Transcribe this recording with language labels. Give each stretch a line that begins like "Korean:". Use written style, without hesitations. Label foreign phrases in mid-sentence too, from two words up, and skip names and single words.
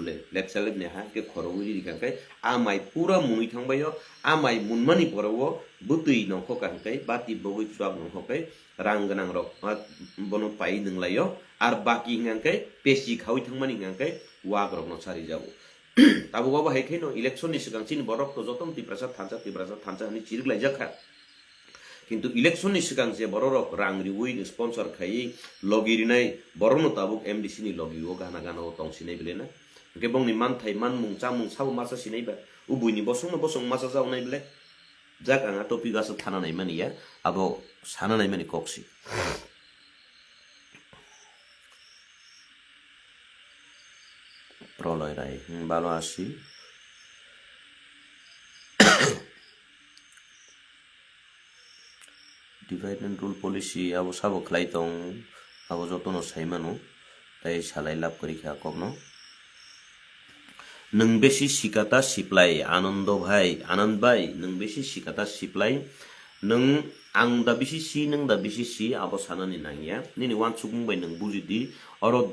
Kok Borok: bole lepsa lep ne ha ke khoro uri rikha kai a mai pura muni thangbayo a mai munmani poro butui nong ko kan kai bati bogui chuak nong ko kai rang ganang rok bono pai nang layo ar baki ngang kai pesi khawi thangmani ngang kai wak rok no sari jabu tabu go ba he khino election ni sigang chin borok to jotom ti prasad thancha ni chirik lai jakha কিন্তু ইলেকশন ni sigang je borok rang riwui ni sponsor khai logiri nai borono tabuk MDC ni logi o gana tong sinai bele na ke bong ni man thai man mung chamung sab masa sinai ba ubui ni bosong masa jau nai bele jak anga topi gasa thana nai mani ya abo sana nai mani koksi proloi rai balo asi
English: divide and rule policy
Kok Borok: abo sabo khlai tong abo jotono saimano tai salai lab kori kha kokno nang besi sikata siplai anand bhai nang besi sikata siplai nang ang da bisi si nang da bisi si abo sanani nangya nini wan chukung bai nang bujidi oro